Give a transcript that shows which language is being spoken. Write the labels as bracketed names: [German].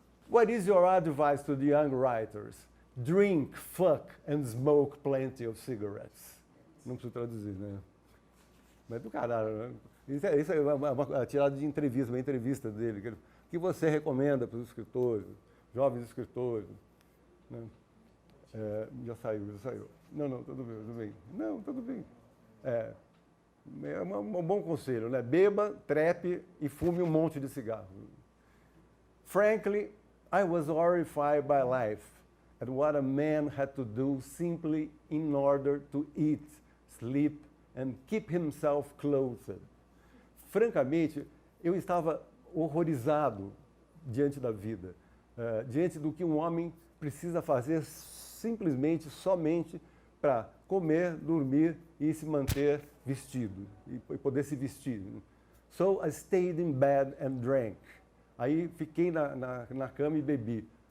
[English] What is your advice to the young writers? Drink, fuck and smoke plenty of cigarettes. [Portuguese] Não preciso traduzir, né? Mas do caralho, né? Isso é uma tirada de entrevista, uma entrevista dele. O que você recomenda para os escritores, jovens escritores? Né? Já saiu. Não, tudo bem. Não, tudo bem. É um bom conselho, né? Beba, trepe e fume um monte de cigarro. [English] Frankly, I was horrified by life at what a man had to do simply in order to eat, sleep and keep himself clothed. [Portuguese] Francamente, eu estava horrorizado diante da vida, diante do que um homem precisa fazer simplesmente, somente para comer, dormir e se manter vestido, e poder se vestir. [English] So I stayed in bed and drank. [Portuguese] Aí fiquei na cama e bebi.